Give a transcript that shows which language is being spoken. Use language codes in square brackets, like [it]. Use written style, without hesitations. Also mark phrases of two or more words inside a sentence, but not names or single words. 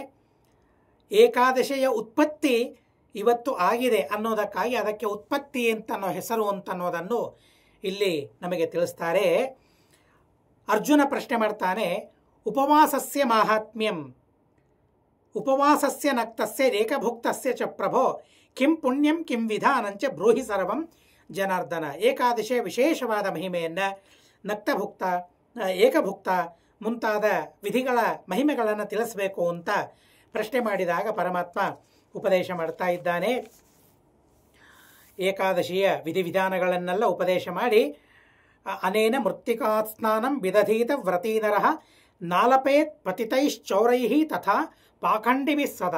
[kn] ಏಕಾದಶಿಯ ಉತ್ಪತ್ತಿ ಇವತ್ತು ಆಗಿದೆ ಅನ್ನೋದಕ್ಕಾಗಿ ಅದಕ್ಕೆ ಉತ್ಪತ್ತಿ ಅಂತನ್ನೋ ಹೆಸರು ಅಂತನ್ನೋದನ್ನು ಇಲ್ಲಿ ನಮಗೆ ತಿಳಿಸ್ತಾರೆ. ಅರ್ಜುನ ಪ್ರಶ್ನೆ ಮಾಡ್ತಾನೆ, [sa] ಉಪವಾಸಸ್ಯ ಮಾಹಾತ್ಮ್ಯಂ ಉಪವಾಸಸ್ಯ ನಕ್ತಸ್ಯ ರೇಖಭುಕ್ತಸ್ಯ ಚ ಪ್ರಭೋ ಕಿಂ ಪುಣ್ಯಂ ಕಿಂ ವಿಧಾನಂಚ ಬ್ರೂಹಿ ಸರ್ವಂ ಜನಾರ್ದನ. [kn] ಏಕಾದಶಿಯ ವಿಶೇಷವಾದ ಮಹಿಮೆಯನ್ನು, ನಕ್ತಭುಕ್ತ, ಏಕಭುಕ್ತ ಮುಂತಾದ ವಿಧಿಗಳ ಮಹಿಮೆಗಳನ್ನು ತಿಳಿಸಬೇಕು ಅಂತ ಪ್ರಶ್ನೆ ಮಾಡಿದಾಗ ಪರಮಾತ್ಮ ಉಪದೇಶ ಮಾಡ್ತಾ ಇದ್ದಾನೆ. ಏಕಾದಶಿಯ ವಿಧಿವಿಧಾನಗಳನ್ನೆಲ್ಲ ಉಪದೇಶ ಮಾಡಿ, [sa] ಅನೇನ ಮೃತ್ತಿಕಾತ್ ಸ್ನಾನಂ ವಿದಧೀತ ವ್ರತೀನರಃ ನಾಲಪೇತ್ ಪತಿತೈಶ್ಚೌರೈಃ ತಥಾ ಪಾಖಂಡಿಭಿಃ ಸದಾ.